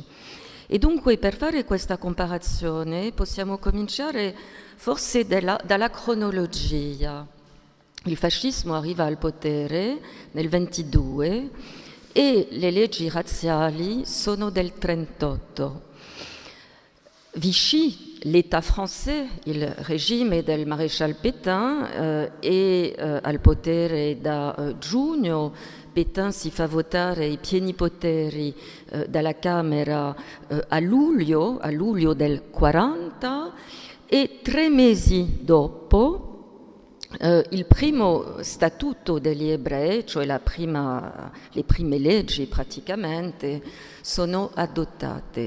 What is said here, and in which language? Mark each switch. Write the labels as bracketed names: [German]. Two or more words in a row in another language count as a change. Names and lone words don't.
[Italian] E dunque per fare questa comparazione possiamo cominciare forse dalla cronologia. Il fascismo arriva al potere nel 22 e le leggi razziali sono del 38. Vichy, l'État français, il regime del maresciallo Pétain, è al potere da giugno. Pétain si fa votare i pieni poteri dalla Camera a luglio del 40 e 3 mesi dopo il primo statuto degli ebrei, cioè le prime leggi praticamente, sono adottate.